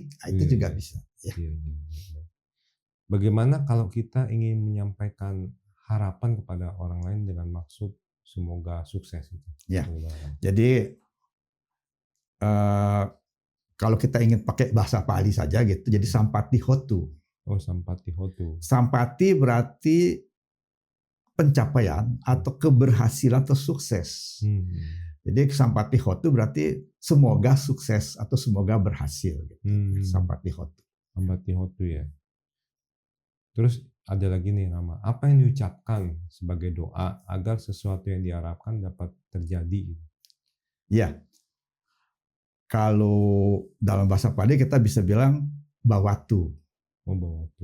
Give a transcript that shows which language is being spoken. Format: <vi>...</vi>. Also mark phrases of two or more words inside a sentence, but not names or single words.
<id>Nah, itu juga bisa. Ya. Iya. Bagaimana kalau kita ingin menyampaikan harapan kepada orang lain dengan maksud semoga sukses itu? Ya. Jadi kalau kita ingin pakai bahasa Pali saja gitu, jadi</id> <pi>sampati hotu. Oh, sampati hotu.</pi> <id>Sampati berarti pencapaian atau keberhasilan atau sukses. Jadi</id> <pi>sampati hotu</pi> <id>berarti semoga sukses atau semoga berhasil. Gitu.</id> <pi>Sampati hotu. Sampati hotu ya.</pi> <id>Terus ada lagi nih Rama, apa yang diucapkan sebagai doa agar sesuatu yang diharapkan dapat terjadi? Ya, kalau dalam bahasa Pali kita bisa bilang bawatu. Oh, bawatu.</id>